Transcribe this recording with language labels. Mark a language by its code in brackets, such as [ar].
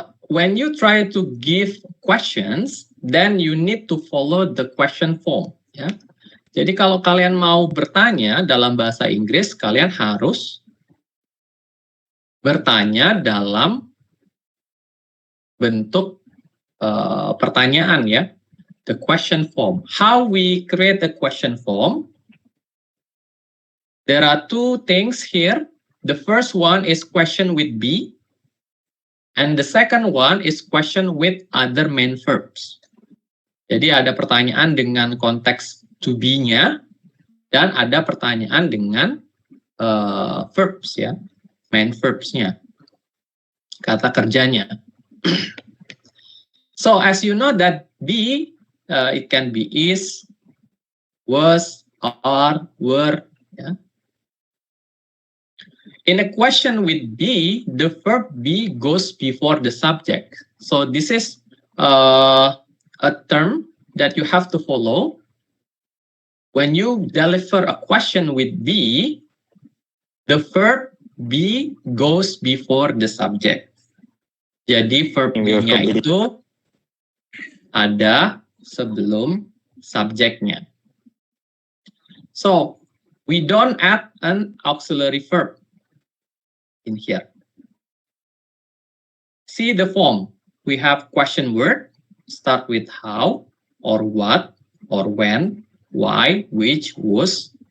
[en] When you try to give questions, then you need to follow the question form, ya. [id] Jadi kalau kalian mau bertanya dalam bahasa Inggris, kalian harus bertanya dalam bentuk pertanyaan, ya. [en] The question form. How we create the question form? There are two things here. The first one is question with be. And the second one is question with other main verbs. [id] Jadi ada pertanyaan dengan konteks to be-nya dan ada pertanyaan dengan verbs, ya, main verbs-nya, kata kerjanya. [en] So as you know that be, it can be is, was, are, were. Ya. In a question with be, the verb be goes before the subject. So this is a term that you have to follow. When you deliver a question with be, the verb be goes before the subject. [id] Jadi verb be-nya itu ada sebelum subjeknya. [en] So we don't add an auxiliary verb in here. See the form. We have question word, start with how, or what, or when, why, which, whose.